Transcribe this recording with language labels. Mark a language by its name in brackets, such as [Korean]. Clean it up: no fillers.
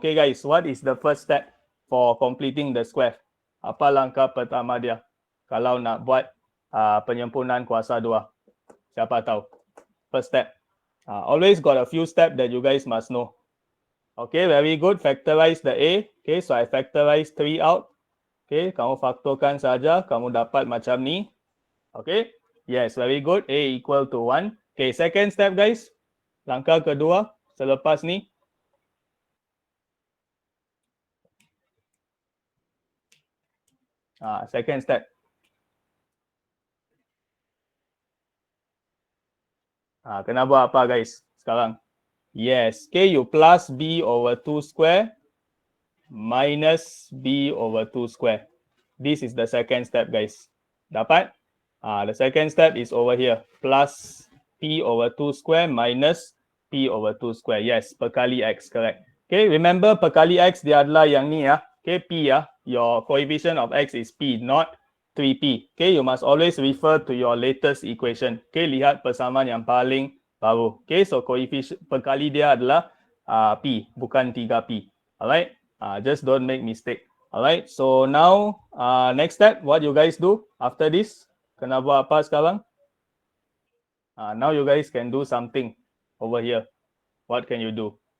[English] Okay guys, what is the first step for completing the square? [Malay] Apa langkah pertama dia kalau nak buat penyempurnan kuasa 2? Siapa tahu? [English] First step. Always got a few steps that you guys must know. Okay, very good. Factorize the A. Okay, so I factorize 3 out. [Malay] Okay, kamu faktorkan saja, kamu dapat macam ni. [English] Okay, yes, very good. A equal to 1. Okay, second step guys. [Malay] Langkah kedua selepas ni. [English] Second step. [Malay] Kena buat apa guys sekarang? [English] Yes, okay, you plus b over 2 square minus b over 2 square. This is the second step guys. [Malay] Dapat? [English] The second step is over here. Plus p over 2 square minus p over 2 square. Yes, perkali x, correct. [Malay] Okay, remember perkali x dia adalah yang ni ya. [English] Okay, p ya. Your coefficient of x is p, not 3p. Okay, you must always refer to your latest equation. [Malay] Okay, lihat persamaan yang paling baru. Okay, so coefficient perkali dia adalah p, bukan 3p. [English] Alright, just don't make mistake. Alright, so now next step, what you guys do after this? [Malay] Kena buat apa sekarang? [English] Now you guys can do something over here. What can you do?